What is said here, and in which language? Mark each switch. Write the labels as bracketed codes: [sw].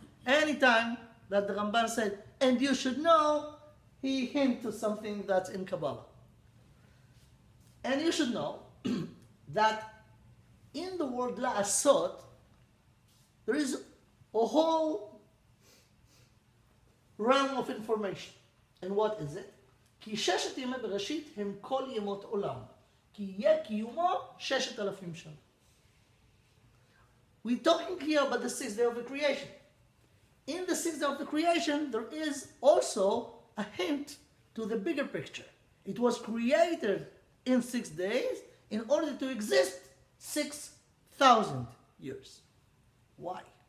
[en] Anytime that the Ramban said, and you should know, he hinted to something that's in Kabbalah. And you should know that in the word la'asot, there is a whole realm of information. And what is it? [he] כי ששת ימי בראשית הם כל ימות עולם. כי יהיה קיומו 6,000 שנה. [en] We're talking here about the sixth day of the creation. In the sixth day of the creation, there is also a hint to the bigger picture. It was created in 6 days in order to exist 6,000 years. Why?